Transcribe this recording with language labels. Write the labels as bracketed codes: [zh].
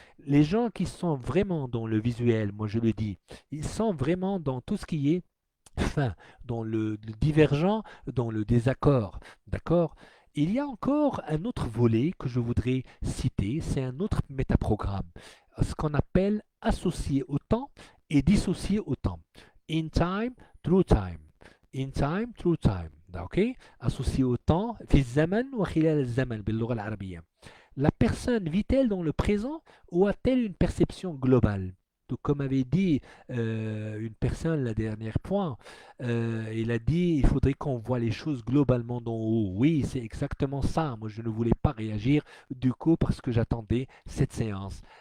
[fr] Les gens qui sont vraiment dans le visuel, moi je le dis, ils sont vraiment dans tout ce qui est fin, dans le divergent, dans le désaccord. D'accord? Il y a encore un autre volet que je voudrais citer, c'est un autre métaprogramme, ce qu'on appelle associer au temps et dissocier au temps. [en] In time, through time. In time, through time. Ok? [fr] Associé au temps, [ar] في الزمن وخلال الزمن باللغة العربية. [fr] La personne vit-elle dans le présent ou a-t-elle une perception globale? Tout comme avait dit une personne la dernière point, il a dit il faudrait qu'on voit les choses globalement d'en haut. Oui, c'est exactement ça. Moi, je ne voulais pas réagir du coup parce que j'attendais cette séance.